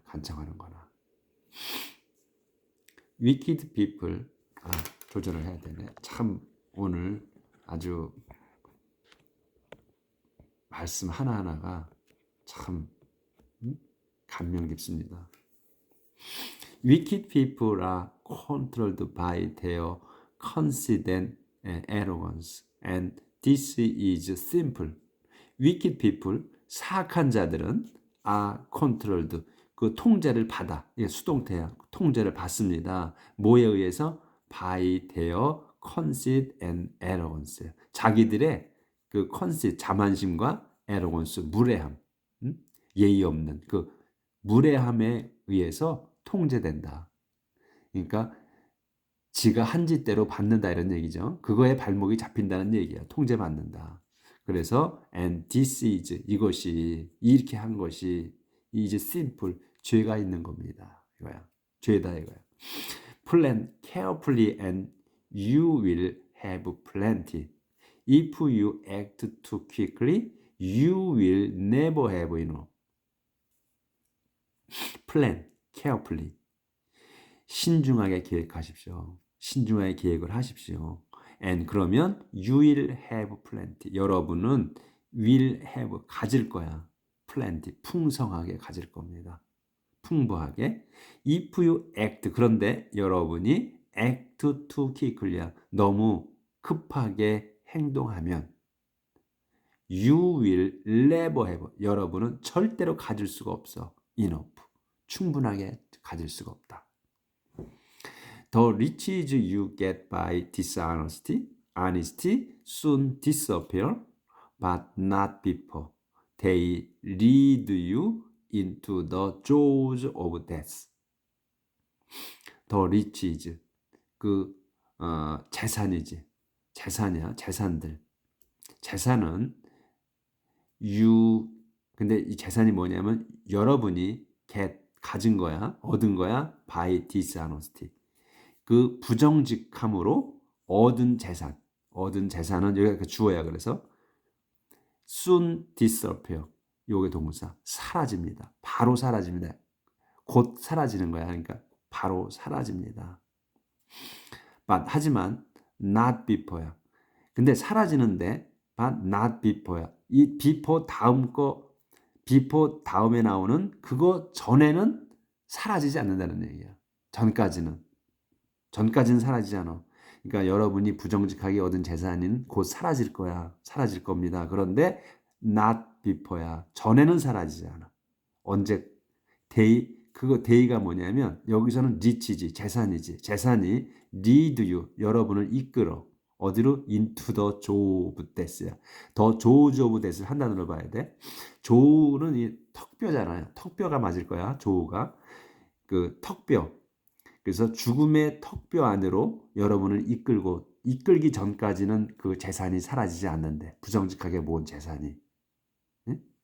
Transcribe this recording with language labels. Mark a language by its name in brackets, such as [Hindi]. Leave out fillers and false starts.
[Korean] 간청하는 거나. wicked people 조절을 해야 되네. 참 오늘 아주 말씀 하나하나가 참 감명 깊습니다. [English] Wicked people are controlled by their conceit and arrogance, and this is simple. [Korean] Wicked people, 사악한 자들은 are controlled, 그 통제를 받아. 이게 수동태야. 통제를 받습니다. 뭐에 의해서? [English] by their conceit and arrogance. [Korean] 자기들의 그 conceit, 자만심과 arrogance, 무례함, 예의 없는 그 무례함에 의해서 통제된다. 그러니까 지가 한 짓대로 받는다 이런 얘기죠. 그거에 발목이 잡힌다는 얘기야. 통제받는다. 그래서 and this is 이것이 이렇게 한 것이 is simple 죄가 있는 겁니다. 이거야. 죄다 이거야. [English] Plan carefully and you will have plenty. If you act too quickly, you will never have enough. Plan carefully. [Korean] 신중하게 계획하십시오. 신중하게 계획을 하십시오. [English] And 그러면 you will have plenty. [Korean] 여러분은 will have 가질 거야. plenty 풍성하게 가질 겁니다. 풍부하게. [English] If you act 그런데 여러분이 act too quickly 너무 급하게 행동하면 you will never have 여러분은 절대로 가질 수가 없어. [Korean] enough 충분하게 가질 수가 없다. [English] The riches you get by honesty soon disappear, but not before. They lead you into the jaws of death. [Korean] The riches 그 재산이지. 재산이야. 재산들. 재산은 근데 이 재산이 뭐냐면 여러분이 가진 거야. 얻은 거야. by dishonesty. 그 부정직함으로 얻은 재산. 얻은 재산은 여기가 주어야. 그래서 soon disappear. 요게 동사. 사라집니다. 바로 사라집니다. 곧 사라지는 거야. 그러니까 바로 사라집니다. 하지만 not before 야. 근데 사라지는데 but not before 야. 이 before before 다음에 나오는 그거 전에는 사라지지 않는다는 얘기야. 전까지는 사라지지 않아. 그러니까 여러분이 부정직하게 얻은 재산은 곧 사라질 거야. 사라질 겁니다. 그런데 not before 야. 전에는 사라지지 않아. 언제 그거 day가 뭐냐면 여기서는 rich지 재산이지. 재산이 lead you 여러분을 이끌어 어디로 into the jaws of death 야. 더 jaws of death 를 한 단어로 봐야 돼. jaws는 이 턱뼈잖아요. 턱뼈가 맞을 거야. jaws가 그 턱뼈. 그래서 죽음의 턱뼈 안으로 여러분을 이끌기 전까지는 그 재산이 사라지지 않는데 부정직하게 모은 재산이. 응?